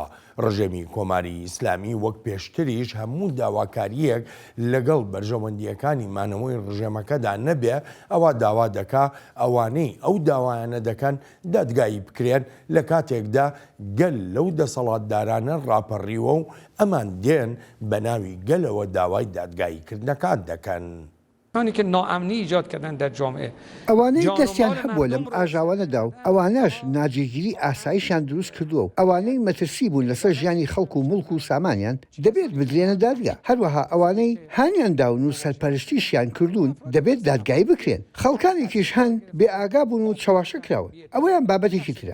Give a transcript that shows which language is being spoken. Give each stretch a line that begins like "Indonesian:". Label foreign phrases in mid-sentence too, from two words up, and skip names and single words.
Central Kurdish: ڕژێمی کۆماری ئیسلامی وەک پێشتریش هەموو داواکاریەک لەگەڵ بەرژەوەندیەکانی مانەوەی ڕژێمەکەدا نەبێ ئەوە داوا دەکا ئەوانەی ئەو داوایانە دەکەن دادگایی بکرێن لە کاتێکدا گەل لەو دەسەڵاتدارانە ڕاپەڕیوە و ئەمان دێن بە ناوی گەلەوە داوای دادگاییکردنەکان دەکەن.
Persian: که ناامنی ایجاد کردن در جامعه
Central Kurdish: ئەوانەی دەستیان هەبووە لەم ئاژاوانەدا و ئەوانەش ناجێگیری ئاساییشان دروست کردووە و ئەوانەی مەترسی بوون لەسەر ژیانی خەڵکو و مڵک و سامانیان دەبێت بدرێنە دادگا. هەروەها ئەوانەی هانیان داون و سەرپەرشتیشیان کردوون دەبێت دادگایی بکرێن. خەڵکانێکیش هەن بێ ئاگا بوون و چاواشە کراون ئەوەیان بابەتێکی ترە.